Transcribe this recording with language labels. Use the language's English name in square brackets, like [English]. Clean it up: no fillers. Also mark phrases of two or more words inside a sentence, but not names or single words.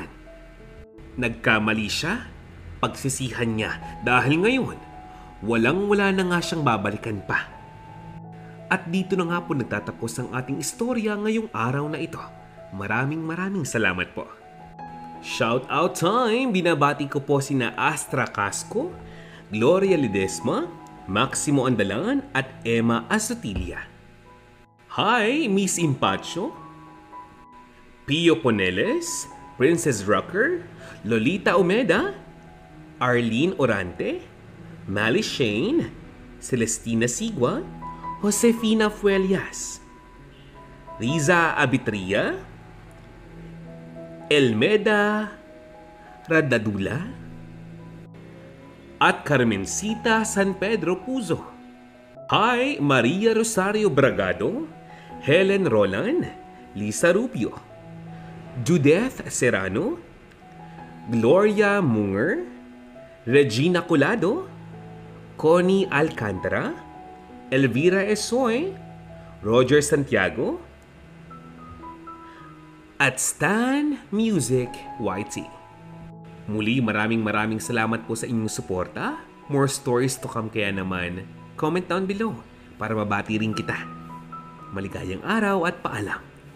[Filipino] Nagkamali siya, pagsisihan niya dahil ngayon walang-wala na nga siyang babalikan pa. At dito na nga po nagtatapos ang ating istorya ngayong araw na ito. Maraming salamat po. [English] Shout out time! [Filipino] Binabati ko po sina Astra Casco, Gloria Ledesma, Maximo Andalan at Emma Asutilia. Hi, Miss Impacho, Pio Poneles, Princess Rucker, Lolita Omeda, Arlene Orante, Mally Shane, Celestina Sigua, Josefina Fuelias, Riza Abitria, Elmeda Radadula, at Carmencita San Pedro Puzo. Hi, Maria Rosario Bragado, Helen Roland, Lisa Rubio, Judith Serrano, Gloria Munger, Regina Colado, Connie Alcantara, Elvira Esoy, Roger Santiago, at Stan Music YT. Muli maraming salamat po sa inyong suporta. [English] More stories to come, [Filipino] kaya naman [English] comment down below [Filipino] para mabati rin kita. Maligayang araw at paalam.